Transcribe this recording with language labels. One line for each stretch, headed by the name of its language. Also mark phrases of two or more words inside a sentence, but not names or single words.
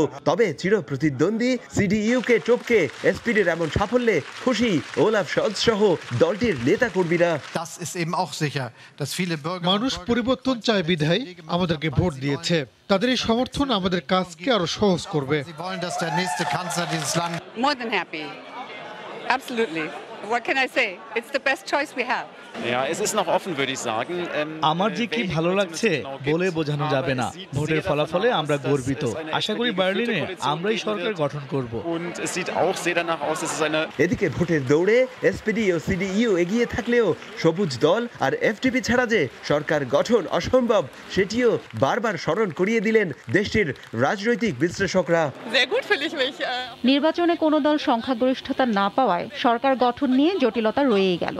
Bangla: তবে চিরপ্রতিদ্বন্দ্বী সিডিইউকে টপকে এসপিডির এমন সাফল্যে খুশি ওলাফ শলৎস সহ দলটির নেতা কর্মীরা। মানুষ পরিবর্তন চায় বিধায় আমাদেরকে ভোট দিয়েছে। তাদের এই সমর্থন আমাদের কাজকে আরো সহজ করবে।
English: Absolutely. What can I say? It's the best choice we have.
German: Ja, es ist noch offen, würde ich sagen.
Bangla: আমার যে কি ভালো লাগছে বলে বোঝানো যাবে না। ভোটের ফলাফলে আমরা গর্বিত। আশা করি বার্লিনে আমরাই সরকার গঠন করব।
German: Und es sieht auch sehr danach aus, dass es eine
Bangla: এদিকে ভোটের দৌড়ে এসপিডি ও সিডিইউ এগিয়ে থাকলেও সবুজ দল আর এফডিপি ছাড়া যে সরকার গঠন অসম্ভব সেটিও বারবার স্মরণ করিয়ে দিলেন দেশটির রাজনৈতিক বিশ্লেষকরা। নির্বাচনে কোনো দল সংখ্যাগরিষ্ঠতা না পাওয়ায় সরকার গঠন নিয়ে জটিলতা রয়েই গেল।